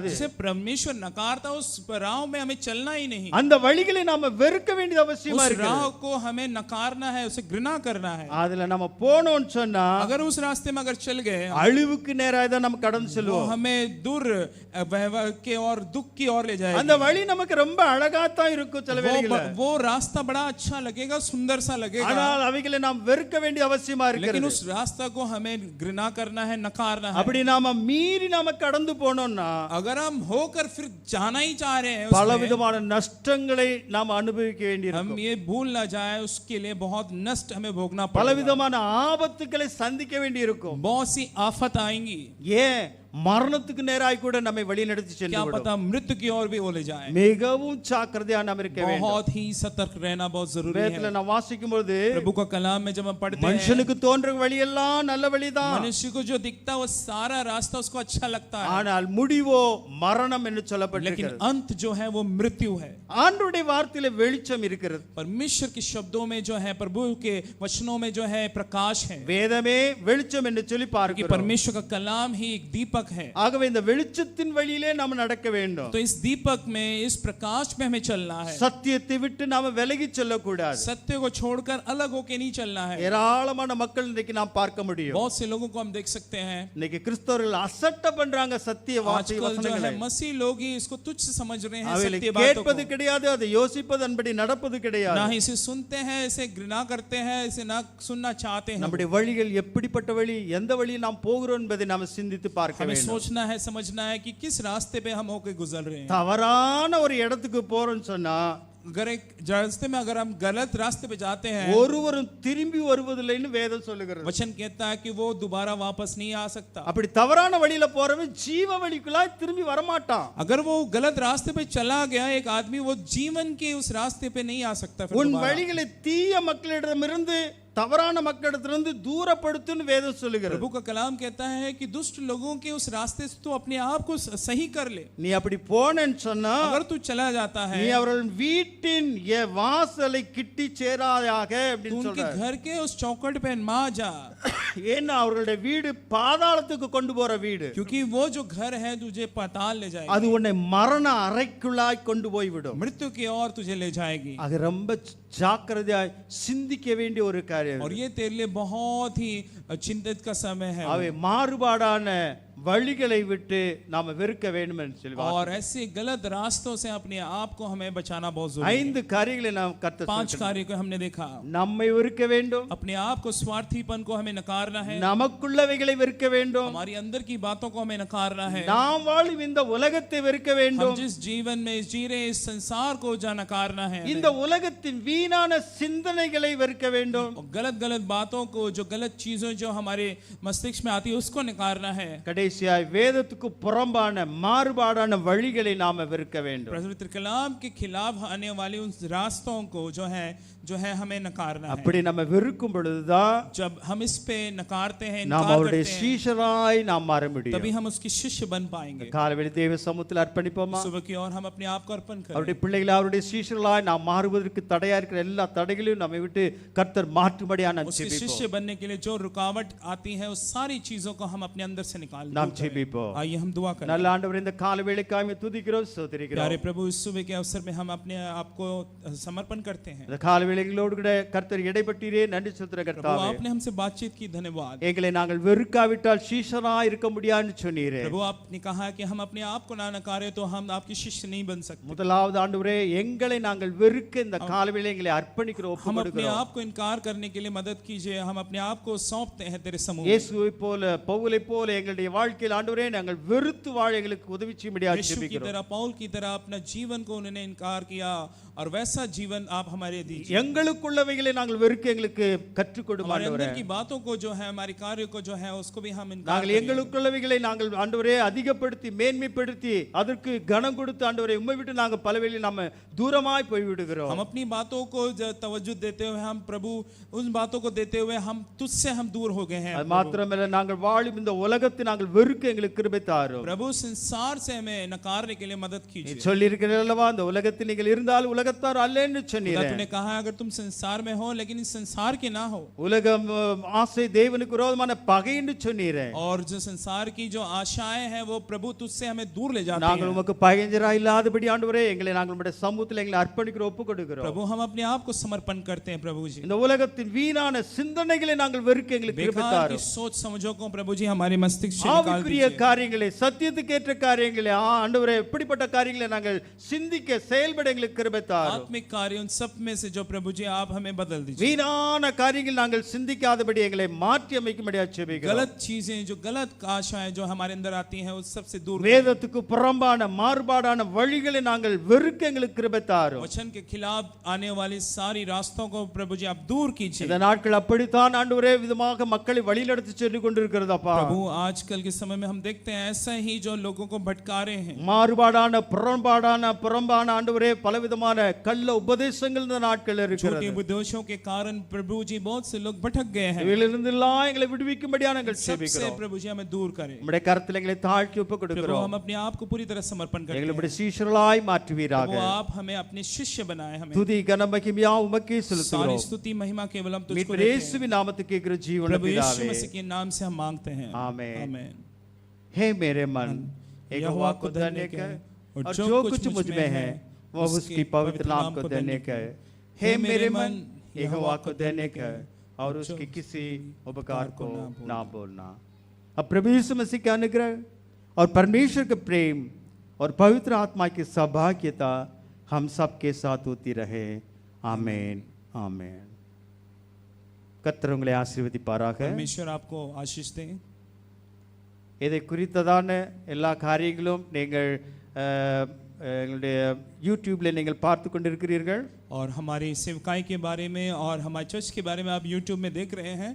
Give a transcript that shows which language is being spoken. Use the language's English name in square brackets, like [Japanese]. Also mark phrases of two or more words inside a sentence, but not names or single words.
[Hindi] जिसे परमेश्वर नकारता उस राह में हमें चलना ही नहीं. [Tamil] அந்த வழிகளை நாம வெறுக்க வேண்டியது அவசியமா [Hindi] उस [Tamil] இருக்கு. [Hindi] राह को हमें नकारना है, उसे घृणा करना है. [Tamil] அதுல நம்ம போனோம்னு சொன்னா [Hindi] अगर उस रास्ते में अगर चल गए, [Tamil] அழிவுக்கு நேராக தான் நம்ம கடந்து [Hindi] वो [Tamil] செல்வோம். [Hindi] हमें दूर वैभव के और दुख की ओर ले जाएगा. [Tamil] அந்த வழி நமக்கு ரொம்ப அழகா தான் இருக்கும் சில வேளைகளில். [Hindi] वो रास्ता बड़ा अच्छा लगेगा, सुंदर सा लगेगा, [Tamil] ஆனால் அவைகளை நாம் வெறுக்க வேண்டிய அவசியமா [Hindi] लेकिन [Tamil] இருக்கிறது. [Hindi] उस रास्ता को हमें घृणा करना है, नकारना है. [Tamil] அப்படி நாம மீறி நாம கடந்து போனோம்னா [Hindi] अगर हम होकर फिर जाना ही चाह रहे हैं उसमें, [Tamil] பலவிதமான நஷ்டங்களை நாம் அனுபவிக்க [Hindi] हम [Tamil] வேண்டியிருக்கும். [Hindi] ये भूल ना जाए, उसके लिए बहुत नष्ट हमें भोगना पड़ेगा. [Tamil] பலவிதமான ஆபத்துக்களை சந்திக்க வேண்டியிருக்கும். [Hindi] बहुत सी आफत आएंगी. [Tamil] ஏன் மரணத்துக்கு நேராய் கூட நம்மை வழி நடத்தி [Hindi] क्या [Tamil] சென்று [Hindi] पता मृत्यु की ओर भी वो ले जाए. [Tamil] மிகவும் ஜாக்கிரதையா நாம் இருக்க வேண்டும். [Hindi] बहुत ही सतर्क रहना बहुत जरूरी [Tamil] வேதத்துல [Hindi] है. [Tamil] நாம் வாசிக்கும் பொழுது [Hindi] प्रभु का कलाम में जब हम पढ़ते हैं, [Tamil] மனுஷனுக்கு தோன்ற வழியெல்லாம் நல்ல வழிதான், [Hindi] मनुष्य को जो दिखता है वो सारा रास्ता उसको अच्छा लगता है, [Tamil] ஆனால் முடிவோ மரணம் என்று [Hindi] लेकिन [Tamil] சொல்லப்பட்டிருக்கிறது. [Hindi] अंत जो है वो मृत्यु है. [Tamil] ஆண்டவருடைய வார்த்தையில வெளிச்சம் இருக்கிறது. [Hindi] परमेश्वर के शब्दों में जो है, प्रभु के वचनों में जो है प्रकाश है, [Tamil] வேதமே வெளிச்சம் என்று சொல்லி [Hindi] कि [Tamil] பார்க்கிறோம். [Hindi] परमेश्वर का कलाम ही एक दीपक है. [Tamil] ஆகவே இந்த வெளிச்சத்தின் வழியிலே நாம் நடக்க வேண்டும். [Hindi] तो इस दीपक में, इस प्रकाश में हमें चलना है. [Tamil] சத்தியத்தை விட்டு நாம விலகி செல்லக்கூடாது. [Hindi] सत्य को छोड़कर अलग होके नहीं चलना है. [Tamil] ஏராளமான மக்கள் இன்னைக்கு நாம் பார்க்க முடியும். [Hindi] बहुत से लोगों को हम देख सकते हैं, [Tamil] இன்னைக்கு கிறிஸ்தவர்கள் அசட்டை பண்றாங்க சத்திய வார்த்தை [Hindi] आजकल जो [Tamil] வசனங்களை. [Hindi] है मसीह लोग ही इसको तुच्छ समझ रहे हैं, [Tamil] அவைகளை [Hindi] सत्य बातों [Tamil] கேட்பது [Hindi] को. [Tamil] கிடையாது, அதை யோசிப்பது அன்படி நடப்பது [Hindi] ना [Tamil] கிடையாது. [Hindi] ही इसे सुनते हैं, इसे घृणा करते हैं, इसे ना सुनना चाहते हैं. [Tamil] நம்முடைய வழிகள் எப்படிப்பட்ட வழி, எந்த வழியில் நாம் போகிறோம் என்பதை நாம் சிந்தித்து பார்க்க [Hindi] हमें [Tamil] வேண்டும். [Hindi] सोचना है, समझना है कि किस रास्ते पे हम होके गुजर रहे हैं. [Tamil] தவறான ஒரு இடத்துக்கு போறோம்னு சொன்னா [Hindi] अगर एक रास्ते में अगर हम गलत रास्ते पे जाते हैं, [Tamil] ஒருவரும் திரும்பி வருவதில்லைன்னு வேதம் சொல்லுகிறது. [Hindi] वचन कहता है कि वो दोबारा वापस नहीं आ सकता. [Tamil] அப்படி தவறான வழியில போறவன் ஜீவ வழிக்குள்ளாய் திரும்பி வரமாட்டான். [Hindi] अगर वो गलत रास्ते पे चला गया एक आदमी, वो जीवन के उस रास्ते पे नहीं आ सकता फिर [Tamil] உன் [Hindi] दोबारा. [Tamil] வழிகளை தீய மக்களிடமிருந்து தவறான மக்களிடத்திலிருந்து தூரப்படுத்துன்னு வேதம் சொல்லுகிறது. [Hindi] प्रभु का कलाम कहता है कि दुष्ट लोगों के उस रास्ते से तू अपने आप को सही कर ले. [Tamil] நீ அப்படி போனேன்னு சொன்னா [Hindi] अगर तू चला जाता है, [Tamil] நீ அவர்கள் வீட்டின் வாசலை கிட்டி சேராயாக [Hindi] तू [Tamil] அப்படின்னு [Hindi] उनके [Tamil] சொல்றார். [Hindi] घर के उस चौखट पे मा जा, [Tamil] ஏன்னா அவர்களுடைய வீடு பாதாளத்துக்கு கொண்டு போற வீடு. [Hindi] क्योंकि वो जो घर है तुझे पाताल ले जाएगी, [Tamil] அது உன்னை மரண அறைக்குள்ளாய் கொண்டு போய்விடும். [Hindi] मृत्यु की ओर तुझे ले जाएगी. [Tamil] அது ரொம்ப ஜாக்கிரதையாய் சிந்திக்க வேண்டிய ஒரு காரியம். [Hindi] और ये तेरे लिए बहुत ही चिंतित का समय है. [Tamil] அவை மாறுபாடான வழிகளை விட்டு நாம வெறுக்க வேண்டும் என்று சொல்வார். [Hindi] और ऐसे गलत रास्तों से अपने आप को हमें बचाना बहुत जरूरी है. [Tamil] 5 காரியங்களை நாம் கர்த்தர் [Hindi] 5 कार्य को हमने देखा. [Tamil] நம்மை வெறுக்க வேண்டும், [Hindi] अपने आप को, स्वार्थीपन को हमें नकारना है, [Tamil] நமக்குள்ளவைகளை வெறுக்க வேண்டும், [Hindi] हमारी अंदर की बातों को हमें नकारना है, [Tamil] நாம் வாழும் இந்த உலகத்தை வெறுக்க [Hindi] हम [Tamil] வேண்டும், [Hindi] जिस जीवन में जी रहे इस संसार को जा नकारना है, [Tamil] இந்த உலகத்தின் வீணான சிந்தனைகளை வெறுக்க வேண்டும், [Hindi] और गलत गलत बातों को, जो गलत चीजों जो हमारे मस्तिष्क में आती है उसको नकारना है. [Tamil] கடைசியாய் வேதத்துக்கு புறம்பான மாறுபாடான வழிகளை நாம வெறுக்க வேண்டும். [Hindi] पवित्र कलाम के खिलाफ आने वाले उन रास्तों को जो है हमें नकारना है. [Tamil] அப்படி நம்ம வெறுக்கும் பொழுதுதான் [Hindi] जब हम इस पे नकारते हैं, [Tamil] நாம் [Hindi] इनकार [Tamil] அவருடைய [Hindi] करते हैं, [Tamil] சீஷராய் நாம் மாற முடியும். [Hindi] तभी हम उसके शिष्य बन पाएंगे. [Tamil] காலைவேளை தேவ சமூகத்தில் அர்ப்பணிப்போமா? [Hindi] सुबह की ओर हम अपने आप को अर्पण करें. [Tamil] அவருடைய பிள்ளைகளை அவருடைய சீஷர்களாய் நாம் மாறுவதற்கு தடையா இருக்கிற எல்லா தடைகளையும் நம்மை விட்டு கர்த்தர் மாற்றும்படியா நாம் [Hindi] उसके [Tamil] ஜெபிப்போம். [Hindi] शिष्य बनने के लिए जो रुकावट आती है उस सारी चीजों को हम अपने अंदर से निकाल [Tamil] நாம் [Hindi] दें. [Tamil] ஜெபிப்போம். [Hindi] आइए हम दुआ करें. [Tamil] நல்ல ஆண்டவரே, இந்த காலைவேளைக்காக உம்மை துதிக்கிறோம், ஸ்தோத்திரிக்கிறோம். [Hindi] प्यारे प्रभु, इस सुबह के अवसर में हम अपने आप को समर्पण करते हैं. [Tamil] இந்த காலைவேளைகளோடு கூட கர்த்தர் இடைப்பட்டீரே, நன்றி செலுத்துற [Hindi] प्रभु, [Tamil] கர்த்தாவே. [Hindi] आपने हमसे बातचीत की, धन्यवाद. [Tamil] எங்களை நாங்கள் வெறுக்காவிட்டால் சீஷராய் இருக்க முடியாதுன்னு சொன்னீரே. [Hindi] प्रभु, आपने कहा कि हम अपने आप को ना नकारे तो हम आपके शिष्य नहीं बन सकते. [Tamil] முதலாவது ஆண்டவரே, எங்களை நாங்கள் வெறுக்க இந்த காலைவேளை எங்களை அர்ப்பணிக்கிறோம், [Hindi] हम अपने [Tamil] ஒப்புக்கொடுக்கிறோம். [Hindi] आप को इनकार करने के लिए मदद कीजिए. हम अपने आप को सौंपते हैं तेरे समूह में. [Tamil] இயேசுவை போல பவுலை போல எங்களுடைய வாழ்க்கையில் ஆண்டவரே நாங்கள் வெறுத்து வாழ எங்களுக்கு உதவி செய்யும்படியாக [Hindi] यीशु की [Tamil] ஜெபிக்கிறோம். [Hindi] तरह, पौल की तरह अपना जीवन को उन्होंने इनकार किया और वैसा जीवन आप हमारे दीजिए. [Tamil] எங்களுக்குள்ளவைகளை நாங்கள் வெறுக்க எங்களுக்கு கற்றுக் கொடுங்க [Hindi] हमारे [Tamil] ஆண்டவரே. [Hindi] अंदर की बातों को जो है, हमारे कार्य को जो है, उसको भी हम इनकार [Tamil] நாங்கள் [Hindi] करें. [Tamil] எங்களுக்குள்ளவைகளை நாங்கள் ஆண்டவரே அதிகப்படுத்தி மேன்மைப்படுத்தி அதற்கு கனம் கொடுத்து ஆண்டவரே உம்மை விட்டு நாங்கள் பலவேளை நாம தூரமாய் போய் விடுகிறோம். [Hindi] हम अपनी बातों को तवज्जो देते हुए, हम प्रभु उन बातों को देते हुए हम तुझसे हम दूर हो गए हैं. [Tamil] அது மாத்திரமல்ல, நாங்கள் வாழும் இந்த உலகத்தை நாங்கள் வெறுக்க எங்களுக்கு கிருபை தாரும். [Hindi] प्रभु, संसार से हमें नकारने के लिए मदद [Tamil] நீ [Hindi] कीजिए. [Tamil] சொல்லி இருக்கிற அல்லவா, இந்த உலகத்தில் நீங்கள் இருந்தால் உலகத்தார் அல்லன்னு [Hindi] खुदा, [Tamil] சொன்னீரே. [Hindi] तूने कहा है अगर अगर तुम संसार में हो लेकिन इस संसार के ना हो, [Tamil] உலகம் ஆசை தேவனுக்கு விரோதமான பகை என்று சொன்னீரே. [Hindi] और जो संसार की जो आशाएं हैं वो प्रभु तुझसे हमें दूर ले जाती [Tamil] நாங்கள் [Hindi] हैं। [Tamil] உமக்கு பகைஞரா இல்லாதபடி ஆண்டவரே எங்களை நாங்கள் உம்முடைய சமூகத்தில் எங்களை அர்ப்பணிக்கிற ஒப்புக் கொடுக்கிறோம். [Hindi] प्रभु हम अपने आप को समर्पण करते हैं प्रभु जी। [Tamil] இந்த உலகத்தின் வீணான சிந்தனைகளை நாங்கள் வெறுக்க எங்களுக்கு கிருபை [Hindi] बेकार की [Tamil] தாரும். [Hindi] सोच समझों को प्रभु जी हमारे मस्तिष्क से निकाल [Tamil] ஆவிக்குரிய [Hindi] दीजिए। [Tamil] காரியங்களை சத்தியத்துக்கு ஏற்ற காரியங்களை ஆண்டவரே எப்படிப்பட்ட காரியங்களை நாங்கள் சிந்திக்க செயல்பட எங்களுக்கு கிருபை தாரும். [Hindi] आत्मिक कार्य उन सब में से जो प्रभु जी आप हमें बदल दीजिए। [Tamil] வீணான காரியங்கள் நாங்கள் சிந்திக்காதபடி எங்களை மாற்றி அமைக்கும்படியா ஜெபிக்கிறோம். [Hindi] गलत चीजें जो गलत आशाएं जो हमारे अंदर आती हैं उस सब से दूर करें। [Tamil] வேதத்துக்கு புறம்பான மாறுபாடான வழிகளை நாங்கள் வெறுக்க எங்களுக்கு கிருபை தாரும். [Hindi] वचन के खिलाफ आने वाली सारी रास्तों को प्रभु जी आप दूर कीजिए। [Tamil] இந்த நாட்கள் அப்படித்தான் ஆண்டவரே விதமாக மக்களை வழிநடத்தி சென்று கொண்டிருக்கிறதப்பா. [Hindi] प्रभु आजकल के समय में हम देखते हैं ऐसा ही जो लोगों को भटका रहे हैं। [Tamil] மாறுபாடான புறம்பான ஆண்டவரே பலவிதமான கள்ள உபதேசங்கள் இந்த நாட்கள் இருக்கிறது. [Hindi] झूठे उपदेशों के कारण प्रभु जी बहुत से लोग भटक गए हैं। [Tamil] இவைகளிலிருந்து எல்லாம் எங்களை விடுவிக்கும்படியா நாங்கள் [Hindi] सबसे [Tamil] ஜெபிக்கிறோம். [Hindi] प्रभु जी हमें दूर करें। [Tamil] நம்முடைய கரத்தில் எங்களை தாழ்த்தி ஒப்புக் [Hindi] प्रभु [Tamil] கொடுக்கிறோம். [Hindi] हम अपने आप को पूरी तरह समर्पण करते हैं। [Tamil] எங்களுடைய சீஷர்களாய் மாற்றுவீராக. [Hindi] प्रभु आप हमें अपने शिष्य बनाए। हमें [Tamil] துதி கன மகிமையா உமக்கே [Hindi] सारी [Tamil] செலுத்துகிறோம். [Hindi] स्तुति महिमा केवल हम तुझको [Tamil] மீட்பர் [Hindi] देते हैं। [Tamil] இயேசுவின் நாமத்துக்கு கேட்கிற ஜீவனுள்ள [Hindi] प्रभु यीशु [Tamil] பிதாவே. [Hindi] मसीह के नाम से हम मांगते हैं। आमीन। आमीन। हे मेरे मन यहोवा को धन्य कह और जो कुछ मुझ में है वह उसकी पवित्र नाम को धन्य कह। हे मेरे मन यहोवा को धन्य कह और उसके किसी उपकार को ना बोलना। अब प्रभु यीशु मसीह का अनुग्रह और परमेश्वर का प्रेम और पवित्र आत्मा की सौभाग्यता हम सबके साथ होती रहे। आमीन आमीन। [Tamil] கர்த்தர் உங்களை ஆசீர்வதிப்பாராக. [Hindi] परमेश्वर आपको आशीष दें। [Tamil] இதை குறித்ததான எல்லா காரியங்களும் நீங்கள் எங்களுடைய யூடியூப்ல நீங்கள் பார்த்து கொண்டிருக்கிறீர்கள். [Hindi] और हमारी सेवकाई के बारे में और हमारे चर्च के बारे में आप यूट्यूब में देख रहे हैं।